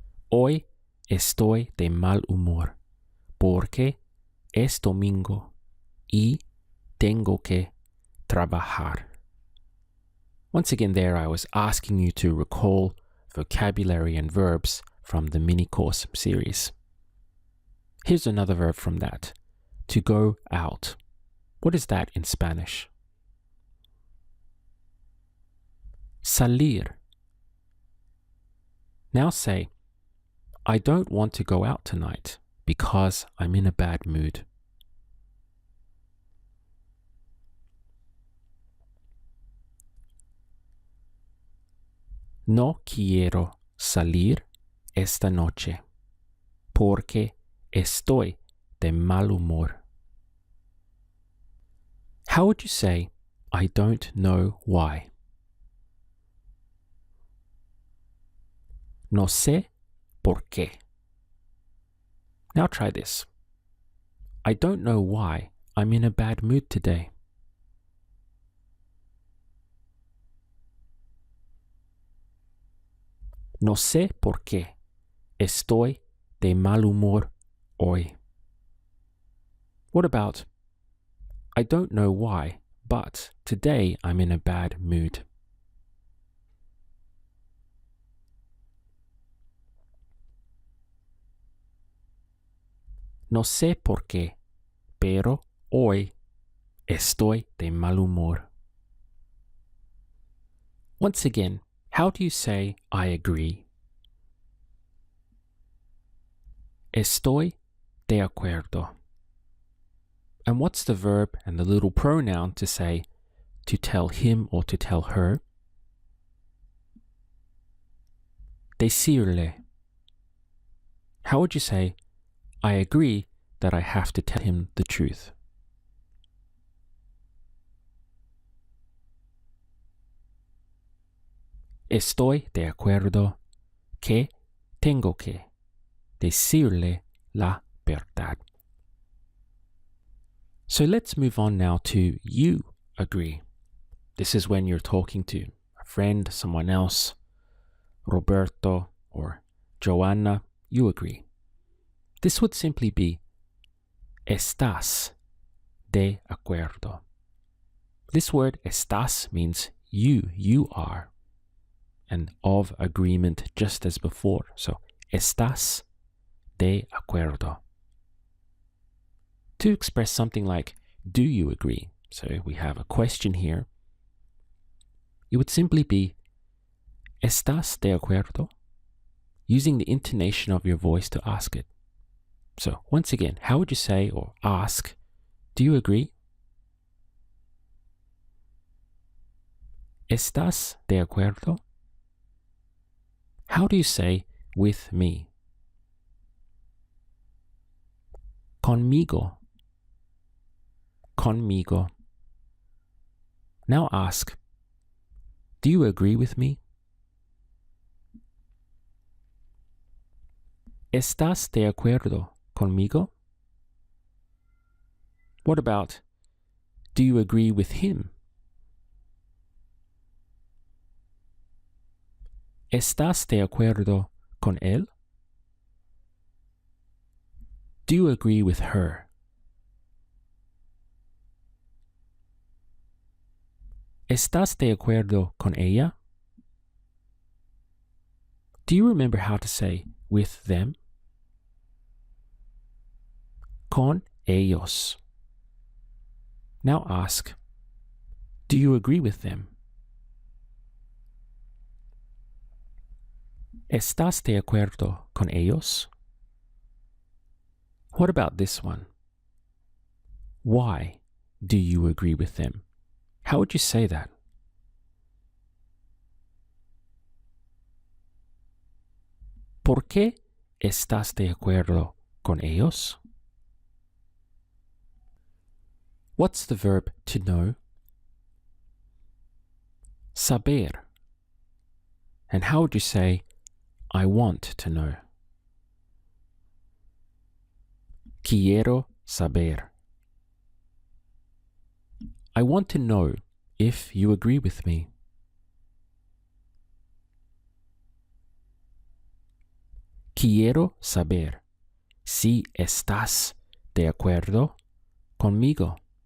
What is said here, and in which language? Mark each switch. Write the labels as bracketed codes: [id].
[es] Hoy estoy de mal humor porque es domingo y tengo que trabajar. [en] Once again there I was asking you to recall vocabulary and verbs from the mini course series. Here's another verb from that. To go out. What is that in Spanish? [es] Salir. [en] Now say, I don't want to go out tonight because I'm in a bad mood. [es] No quiero salir esta noche porque estoy de mal humor. [en] How would you say, I don't know why? [es] No sé por qué. [en] Now try this. I don't know why I'm in a bad mood today. [es] No sé por qué estoy de mal humor hoy. [en] What about, I don't know why, but today I'm in a bad mood. [es] No sé por qué, pero hoy estoy de mal humor. [en] Once again, how do you say I agree? [es] Estoy de acuerdo. [en] And what's the verb and the little pronoun to say to tell him or to tell her? [es] Decirle. [en] How would you say, I agree that I have to tell him the truth? [es] Estoy de acuerdo que tengo que decirle la verdad. [en] So let's move on now to you agree. This is when you're talking to a friend, someone else, Roberto or Joanna, you agree. This would simply be [es] estás de acuerdo. [en] This word estás means you are, and of agreement just as before. [es] So estás de acuerdo. [en] To express something like, do you agree? So we have a question here. It would simply be, [es] ¿estás de acuerdo? [en] Using the intonation of your voice to ask it. So once again, how would you say or ask, do you agree? [es] ¿Estás de acuerdo? [en] How do you say with me? [es] Conmigo. Conmigo. [en] Now ask, do you agree with me? [es] ¿Estás de acuerdo conmigo? [en] What about, do you agree with him? [es] ¿Estás de acuerdo con él? [en] Do you agree with her? [es] ¿Estás de acuerdo con ella? [en] Do you remember how to say with them? [es] Con ellos. [en] Now ask, do you agree with them? [es] ¿Estás de acuerdo con ellos? [en] What about this one? Why do you agree with them? How would you say that? [es] ¿Por qué estás de acuerdo con ellos? [en] What's the verb to know? [es] Saber. [en] And how would you say, I want to know? [es] Quiero saber. [en] I want to know if you agree with me. [es] Quiero saber si estás de acuerdo conmigo.